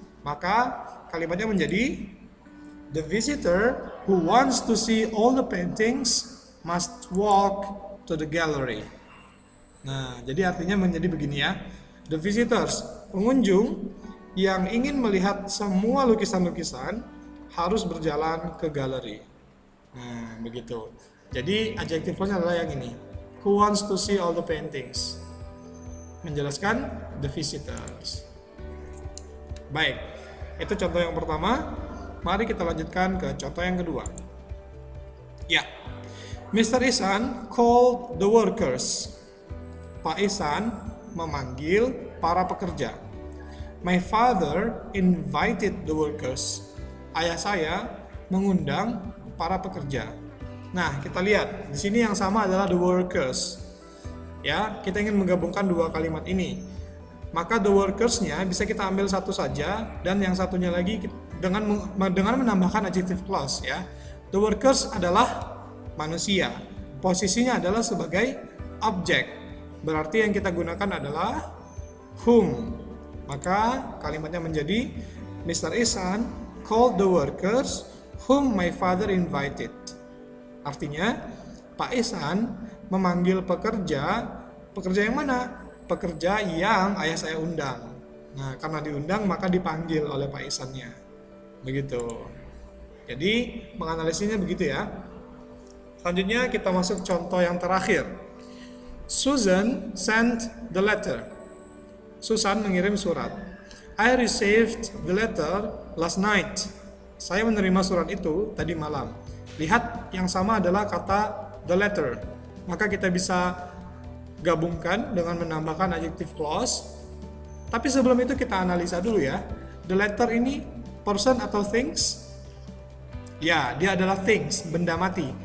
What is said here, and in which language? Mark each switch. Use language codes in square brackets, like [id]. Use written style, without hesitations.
[id] Maka kalimatnya menjadi [en] the visitor who wants to see all the paintings must walk to the gallery. [id] Nah, jadi artinya menjadi begini ya. [en] The visitors, [id] pengunjung yang ingin melihat semua lukisan-lukisan harus berjalan ke galeri. Nah, begitu. Jadi adjective clause-nya adalah yang ini. [en] Who wants to see all the paintings? [id] Menjelaskan the visitors. Baik. Itu contoh yang pertama. Mari kita lanjutkan ke contoh yang kedua. Ya, Mr. [en] Isan called the workers. [id] Pak Isan memanggil para pekerja. [en] My father invited the workers. [id] Ayah saya mengundang para pekerja. Nah, kita lihat di sini yang sama adalah the workers. Ya, kita ingin menggabungkan dua kalimat ini. Maka the workers-nya bisa kita ambil satu saja dan yang satunya lagi dengan menambahkan adjective clause ya. The workers adalah manusia. Posisinya adalah sebagai objek. Berarti yang kita gunakan adalah whom. Maka kalimatnya menjadi Mr. [en] Isan called the workers whom my father invited. [id] Artinya Pak Isan memanggil pekerja yang mana? Pekerja yang ayah saya undang. Nah, karena diundang maka dipanggil oleh Pak Isannya. Begitu. Jadi, menganalisisnya begitu ya. Selanjutnya kita masuk contoh yang terakhir. [en] Susan sent the letter. [id] Susan mengirim surat. [en] I received the letter last night. [id] Saya menerima surat itu tadi malam. Lihat, yang sama adalah kata the letter. Maka kita bisa gabungkan dengan menambahkan adjective clause. Tapi sebelum itu kita analisa dulu ya. The letter ini person atau things? Ya, dia adalah things, benda mati.